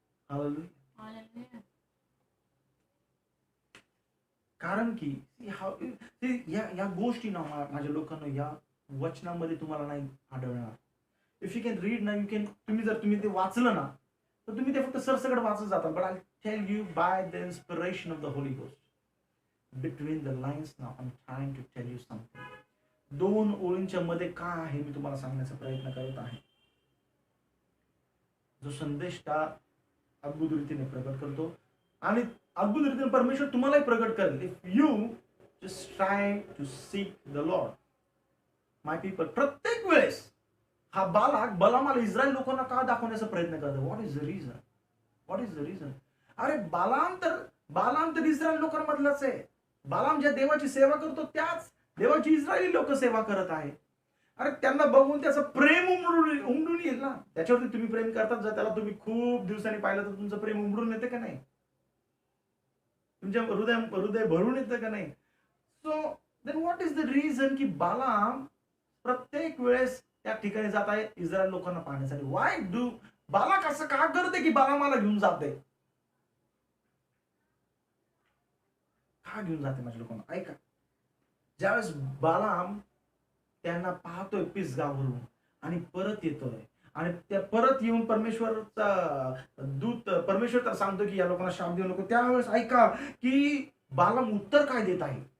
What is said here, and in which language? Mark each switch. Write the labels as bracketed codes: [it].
[mr] Hallelujah. कारण की या गोष्टी ना माझ्या लोकांना या वचनामध्ये तुम्हाला नाही आढळणार. [en] if you can read ना, you can, [mr] तुम्ही ते वाचलं ना तर तुम्ही ते फक्त सरसकट वाचत जाता. [en] But I tell you by the inspiration of the holy ghost, between the lines now I am trying to tell you something. [mr] 2 ओळींच्या मध्ये काय आहे मी तुम्हाला सांगण्याचा प्रयत्न करत आहे. जो संदेश त्या अद्भुत रीतीने प्रकट करतो आणि अद्भुत रीतीने परमेश्वर तुम्हालाही प्रकट करेल. [en] If you just try to seek the lord. [mr] My people, प्रत्येक वेळेस हा बालाक बालामाला इस्रायल लोकांना का दाखवण्याचा प्रयत्न करतो? [en] What is the reason? [mr] अरे बालाम तर इस्रायल लोकांमधलाच आहे. बालाम ज्या देवाची सेवा करतो त्याच देवाची इस्रायली लोक सेवा करत आहे. अरे त्यांना बघून त्याचं प्रेम उमडून येईल ना. त्याच्यावरती तुम्ही प्रेम करतात, जर त्याला तुम्ही खूप दिवसांनी पाहिलं तर तुमचं प्रेम उमडून येतं का नाही? तुमच्या हृदय भरून येतं का नाही? [en] so then what is the reason [mr] की बालाम प्रत्येक वेळेस त्या ठिकाणी जात आहे इस्रायल लोकांना पाहण्यासाठी? [en] why do [mr] बालाक असं का करते की बालामाला घेऊन जाते? का घेऊन जाते माझ्या लोकांना? ऐका, ज्यावेळेस बालाम त्यांना पाहतोय पिसगावरून आणि परत येतोय, आणि त्या परत येऊन परमेश्वरचा दूत, परमेश्वर तर सांगतो की या लोकांना शाप देऊ नको, त्यावेळेस ऐका की बालाम उत्तर काय देत आहे.